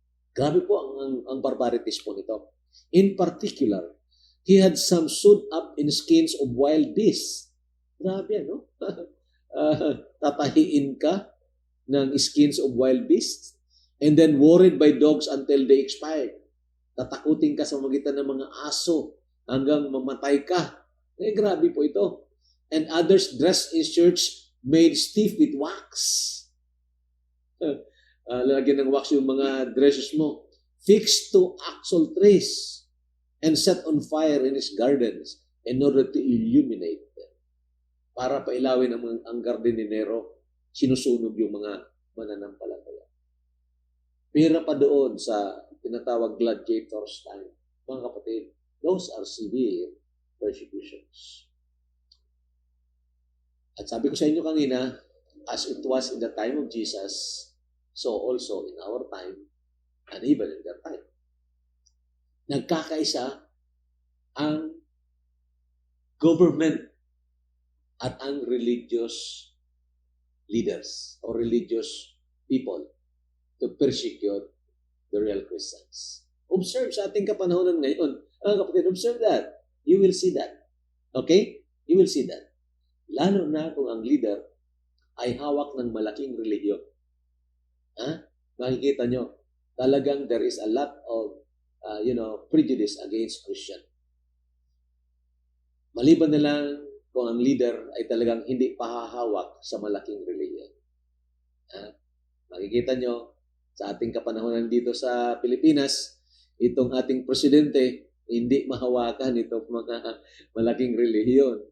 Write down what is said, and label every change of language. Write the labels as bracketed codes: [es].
[tl] Grabe po ang barbarities po nito. [en] In particular, he had some sewed up in skins of wild beasts. [tl] Grabe, no? Tatahiin ka ng [en] skins of wild beasts and then worried by dogs until they expired. [tl] Tatakutin ka sa magitan ng mga aso hanggang mamatay ka. Grabe po ito. [en] And others dressed in shirts made stiff with wax. [tl] Lalagyan ng wax yung mga dresses mo. [en] Fixed to axle trees and set on fire in his gardens in order to illuminate them. [tl] Para pailawin ang garden ni Nero, sinusunog yung mga mananampalataya. Pira pa doon sa tinatawag gladiators time. [en] Mga kapatid, those are severe persecutions. [tl] At sabi ko sa inyo kanina, [en] as it was in the time of Jesus, so also in our time, and even in their time. [tl] Nagkakaisa ang government at ang religious leaders or religious people [en] to persecute the real Christians. [tl] Observe sa ating kapanahonan ngayon. [en] Kapatid, observe that. You will see that. Okay? You will see that. [tl] Lalo na kung ang leader ay hawak ng malaking relihiyon. Makikita nyo, talagang [en] there is a lot of prejudice against Christian. [tl] Maliban na lang kung ang leader ay talagang hindi pahahawak sa malaking relihiyon. Makikita nyo, sa ating kapanahonan dito sa Pilipinas, itong ating presidente, hindi mahawakan itong mga malaking relihiyon.